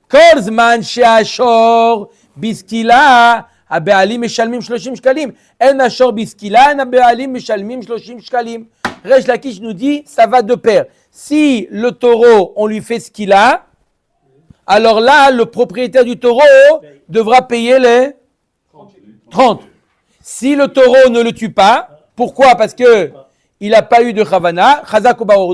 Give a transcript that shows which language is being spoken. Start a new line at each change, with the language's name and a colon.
Hebrew: Kol zman she'ashor biskila הבעלים משלמים 30 שקלים. אין השור בסקילה, אין הבעלים משלמים 30 שקלים.
French: Resh Lakish nous dit, ça va de pair. Si le taureau, on lui fait skila, alors là, le propriétaire du taureau devra payer les 30. Si le taureau ne le tue pas, pourquoi? Parce que il n'a pas eu de chavana, chazak ou baror.